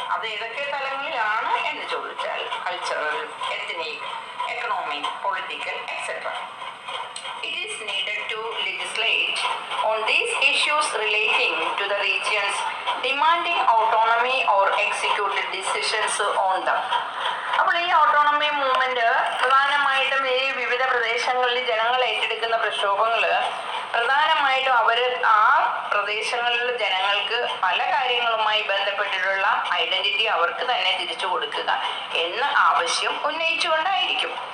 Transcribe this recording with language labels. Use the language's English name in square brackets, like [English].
[Malayalam] അത് ഏതൊക്കെ തലങ്ങളിലാണ് എന്ന് ചോദിച്ചാൽ cultural, ethnic, economic, political etcetera. [English] It is needed to legislate on these issues relating to the regions demanding autonomy or execute decisions on them. [Malayalam] അപ്പോൾ ഈ autonomy movement പ്രധാനമായിട്ടും ഈ വിവിധ പ്രദേശങ്ങളിൽ ജനങ്ങൾ ഏറ്റെടുക്കുന്ന പ്രക്ഷോഭങ്ങൾ പ്രധാനമായിട്ടും ആ പ്രദേശങ്ങളിലെ ജനങ്ങൾക്ക് പല കാര്യങ്ങളുമായി ബന്ധപ്പെട്ടിട്ടുള്ള ഐഡന്റിറ്റി അവർക്ക് തന്നെ തിരിച്ചു കൊടുക്കുക എന്ന ആവശ്യം ഉന്നയിച്ചുകൊണ്ടായിരിക്കും.